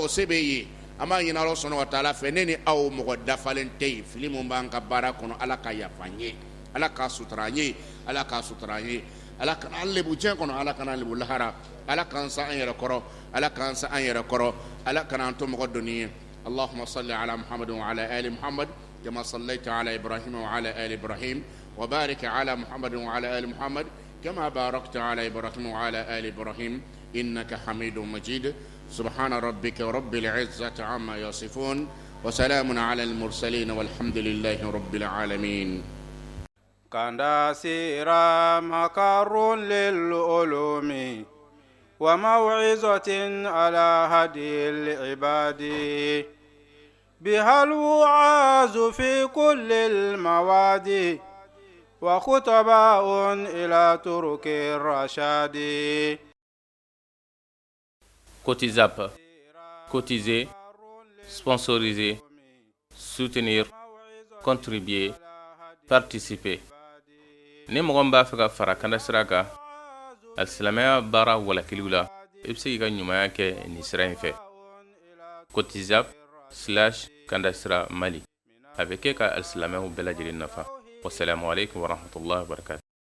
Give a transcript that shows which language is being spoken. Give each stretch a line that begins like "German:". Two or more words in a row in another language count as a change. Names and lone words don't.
Bambara: se b'e ye an b'a ɲini ala sɔnna wa taala fɛ ne ni aw mɔgɔ dafalen tɛ yen fili mun b'an ka baara kɔnɔ ala ka yafa an ye ala k'a sutura an ye ala k'a sutura an ye ala kana an lebu diɲɛ kɔnɔ ala kana an lebu lahara ala k'an sa an yɛrɛ kɔrɔ ala k'an sa an yɛrɛ kɔrɔ ala kana an to mɔgɔ dɔnni ye
Arabic: اللهم صل على محمد وعلى آل محمد كما صليت على إبراهيم وعلى آل إبراهيم وبارك على محمد وعلى آل محمد كما باركت على إبراهيم وعلى آل إبراهيم إنك حميد مجيد سبحان ربك رب العزة عما يصفون وسلام على المرسلين والحمد لله رب العالمين كان سيرا مكر للعلوم وموعظة على هدي العباد بها الوعاظ في كل المواد وخطباء إلى ترك الرشاد.
French: Cotizap, cotiser, sponsoriser, soutenir, contribuer, participer.
Bambara: Ni mɔgɔ min b'a fɛ ka fara kanda sira kan alisilamɛya baara walakiliw la i bɛ se k'i ka ɲumanya kɛ nin sira in fɛ. Cotizap/kanda sira Mali a bɛ kɛ ka alisilamɛw bɛɛ lajɛlen nafa.
Arabic: والسلام عليكم ورحمة الله وبركاته.